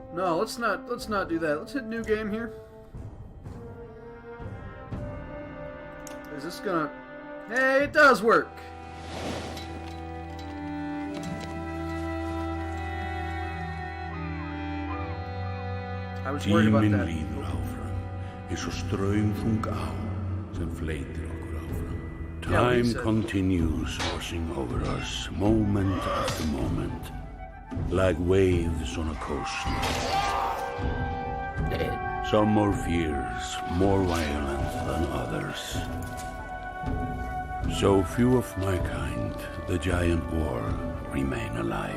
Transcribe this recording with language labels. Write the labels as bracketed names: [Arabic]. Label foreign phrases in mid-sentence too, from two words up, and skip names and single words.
[English] No, let's not do that. Let's hit new game here. Is this gonna... Hey, it does work! I was worried about that. [Icelandic] Tíminn líður áfram, eins og straumþung á sem fleytir okkur áfram. [English] Time continues washing over us, moment after moment, like waves on a coast. Some more fierce, more violent than others. So few of my kind, the giant war, remain alive.